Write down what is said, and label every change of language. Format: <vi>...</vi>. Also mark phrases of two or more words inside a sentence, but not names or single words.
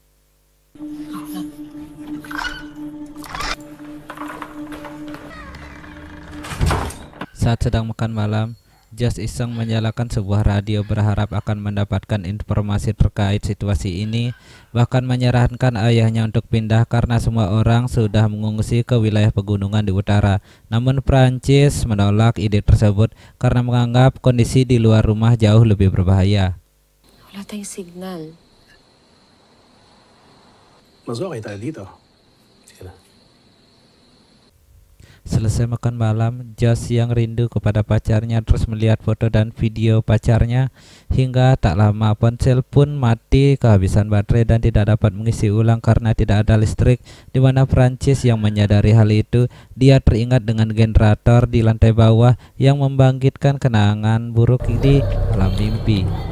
<id>Saat sedang makan malam, Josh iseng menyalakan sebuah radio berharap akan mendapatkan informasi terkait situasi ini, bahkan menyarankan ayahnya untuk pindah karena semua orang sudah mengungsi ke wilayah pegunungan di utara. Namun Francis menolak ide tersebut karena menganggap kondisi di luar rumah jauh lebih berbahaya.</id> <tl>Wala tayong signal. Mas okay tayo dito. Sige na.</tl> <id>Selesai makan malam, Josh yang rindu kepada pacarnya terus melihat foto dan video pacarnya. Hingga tak lama ponsel pun mati kehabisan baterai dan tidak dapat mengisi ulang karena tidak ada listrik. Di mana Francis yang menyadari hal itu, dia teringat dengan generator di lantai bawah yang membangkitkan kenangan buruk di alam mimpi.</id>